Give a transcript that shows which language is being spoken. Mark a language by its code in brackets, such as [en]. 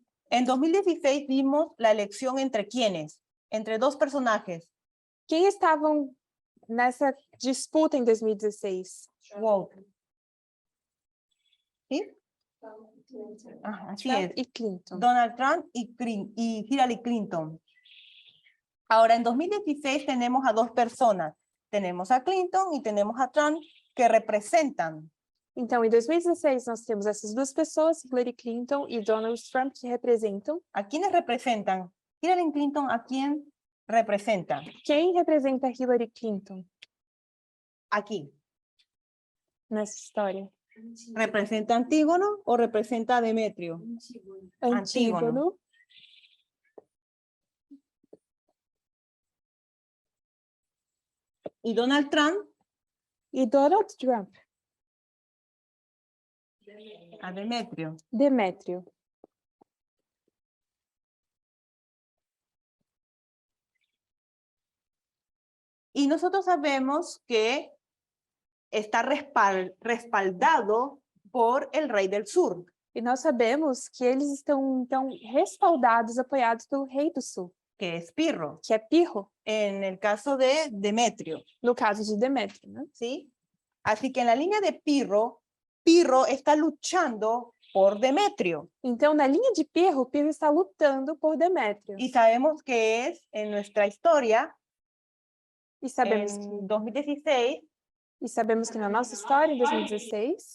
[es] En 2016 vimos la elección entre quiénes, entre dos personajes, [pt] Quem estavam nessa disputa em 2016? wow. [es] ¿Sí? Así es. [pt] Trump e Clinton. [es] Donald Trump y Hillary Clinton. Ahora, en 2016 tenemos a dos personas. Tenemos a Clinton y tenemos a Trump que representan. [pt] Então, em 2016, nós temos essas duas pessoas, Hillary Clinton e Donald Trump, que representam. [es] ¿A quiénes representan? Hillary Clinton, ¿a quién representa? [pt] Quem representa Hillary Clinton [es] Aquí. [pt] nessa história? [es] ¿Representa a Antígono o representa a Demetrio? Antígono. Y Donald Trump [pt] E Donald Trump, [es] a Demetrio. [pt] Demétrio. [es] Y nosotros sabemos que está respaldado por el rey del sur. [pt] E nós sabemos que eles estão, então, respaldados, apoiados pelo Rei do Sul, [es] Que es Pirro, [pt] que é Pirro, [es] en el caso de Demetrio, [pt] no caso de Demétrio, né? [es] ¿sí? Así que en la línea de Pirro, Pirro está luchando por Demetrio. [pt] Então, na linha de Pirro, Pirro está lutando por Demétrio. [es] Y sabemos que es en nuestra historia, [pt] E sabemos, [es] en 2016, [pt] que na nossa história, em 2016,